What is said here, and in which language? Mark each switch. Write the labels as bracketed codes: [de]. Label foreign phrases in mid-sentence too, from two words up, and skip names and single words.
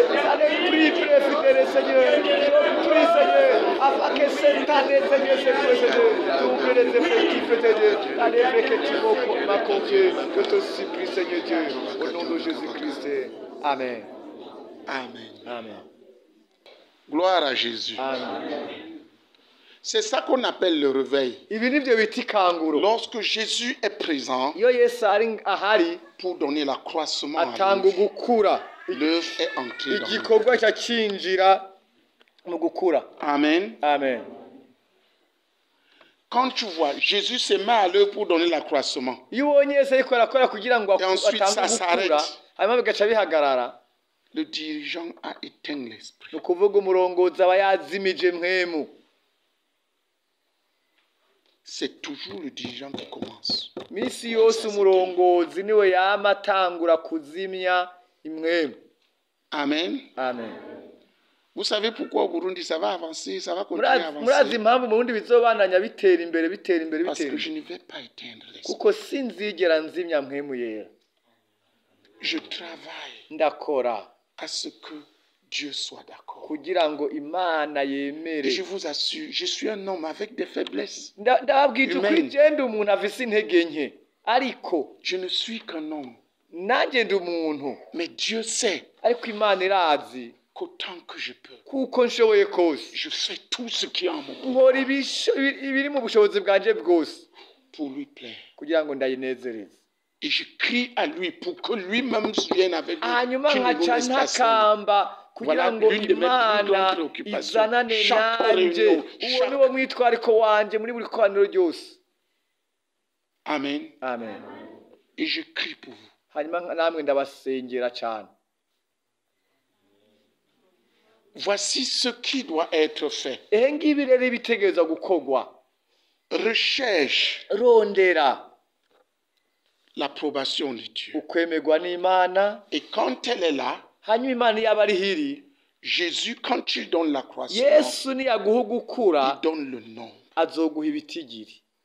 [fr] Allez, prie, fidèle, Seigneur. Je prie, Seigneur, afin que cette année, Seigneur, Seigneur, double les effectifs, Seigneur. Allez, que tu m'as confié. Je te supplie, Seigneur Dieu, au nom de Jésus-Christ. Amen. Amen. Amen. Gloire à Jésus. Amen. C'est ça qu'on appelle le réveil. [rn] Ibi nibyo bita ikanguro. [fr] Lorsque Jésus est présent [rn] Iyo Yesu ahari [fr] pour donner l'accroissement à [rn] atanga [fr] l'œuvre, [rn] gukura, [fr] l'œuvre est entrée dans [rn] igikorwa [fr] l'œuvre. [rn] cyacinjira mu gukura. [fr] Amen. Amen. Quand tu vois, Jésus se met à l'œuvre pour donner l'accroissement. [rn] Iyo ubonye Yesu ariko arakora kugira ngo [fr] Et ensuite, ça [rn] atange gukura, [fr] s'arrête. [rn] hanyuma bigaca bihagarara, [fr] Le dirigeant a éteint l'esprit. [rn] ni ukuvuga umurongozi aba yazimije mpwemu. [fr] C'est toujours le dirigeant qui commence. [rn] Misi yose umurongozi niwe yama atangura kuzimya imwemu. [fr] Amen. Amen. Vous savez pourquoi au Burundi ça va avancer, ça va continuer à [rn] Murazi [fr] avancer? [rn] impamvu mu bundi bizobandanya bitera imbere bitera imbere [fr] Parce [rn] bitera [fr] que je [rn] imbere. [fr] ne vais pas éteindre l'esprit. [rn] Kuko sinzigera nzimya mpwemu yera. [fr] Je travaille [rn] Ndakora [fr] à ce que Dieu soit d'accord. [rn] kugira ngo Imana [fr] Et [rn] yemere. [fr] je vous assure, je suis un homme avec des faiblesses. [rn] Ndababwira ukuri Amen. je ndi umuntu afise intege nke, ariko [fr] Je ne suis qu'un homme. [rn] nanjye ndi umuntu, [fr] Mais Dieu sait [rn] ariko Imana irazi [fr] qu'autant que je peux, [rn] kuko nshoboye kose [fr] je fais tout ce qui est en mon pouvoir [rn] nkora ibiri mu bushobozi bwanje bwose [fr] pour lui plaire. [rn] kugira ngo ndayinezereze. [fr] Et je crie à lui pour que lui-même vienne avec nous. [rn] Hanyuma [fr] qu'il nous [rn] nkaca [fr] laisse passer. [rn] ntakamba kugira [fr] Voilà [rn] ngo [fr] l'une de mes plus [rn] Imana [fr] grandes préoccupations. [rn] izanane [fr] Chaque [rn] nanjye. [fr] réunion, [rn] Uwo [fr] chaque- [rn] niwo mwitwariko wanje muri buri koraniro ryose. Amen. Amen. [fr] Et je crie pour vous. [rn] Hanyuma namwe ndabasengera cyane. [fr] Voici ce qui doit être fait. [rn] Ehe ngibi rero ibitegereza gukorwa. [fr] Recherche [rn] Rondera [fr] l'approbation de Dieu. [rn] ukwemerwa n'Imana, [fr] Et quand elle est là, [rn] hanyuma Imana yaba ari hiri, [fr] Jésus, quand il donne l'accroissement, [rn] Yesu niyaguha gukura [fr] il donne le nom. [rn] azoguha ibitigiri.